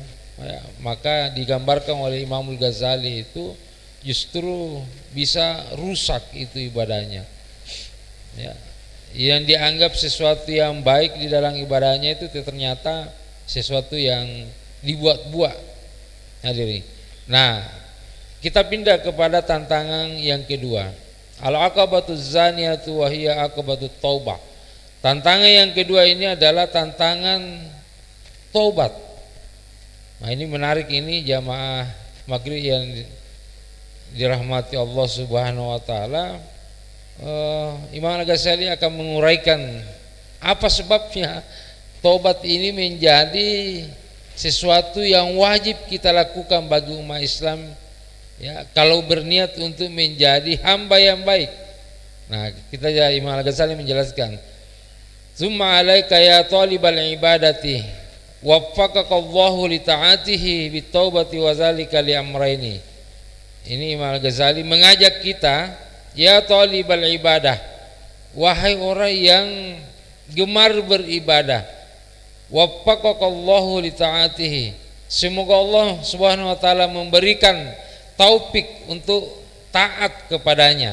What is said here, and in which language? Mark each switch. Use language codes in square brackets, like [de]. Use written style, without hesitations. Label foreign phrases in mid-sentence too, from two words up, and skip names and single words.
[id] Ya, maka digambarkan oleh Imam Ghazali itu justru bisa rusak itu ibadahnya. Ya, yang dianggap sesuatu yang baik di dalam ibadahnya itu ternyata sesuatu yang dibuat-buat. Hadirin. Nah, kita pindah kepada tantangan yang kedua. [ar] العقبة الثانية وهي عقبة التوبة. [id] Tantangan yang kedua ini adalah tantangan taubat. Nah ini menarik, ini jamaah maghrib yang dirahmati Allah [ar] سبحانه وتعالى. [id] Imam Al-Ghazali akan menguraikan apa sebabnya taubat ini menjadi sesuatu yang wajib kita lakukan bagi umat Islam, ya, kalau berniat untuk menjadi hamba yang baik. Nah, kita ya Imam Al-Ghazali menjelaskan, [ar] "ثم عليك يا طالب العبادة وفقك الله لطاعته بالتوبة وذلك لأمرين." [id] Ini Imam Al-Ghazali mengajak kita, [ar] يا طالب العبادة, [id] wahai orang yang gemar beribadah, [ar] وفقك الله لطاعته, [id] semoga Allah [ar] سبحانه وتعالى [id] memberikan taufik untuk taat kepadanya.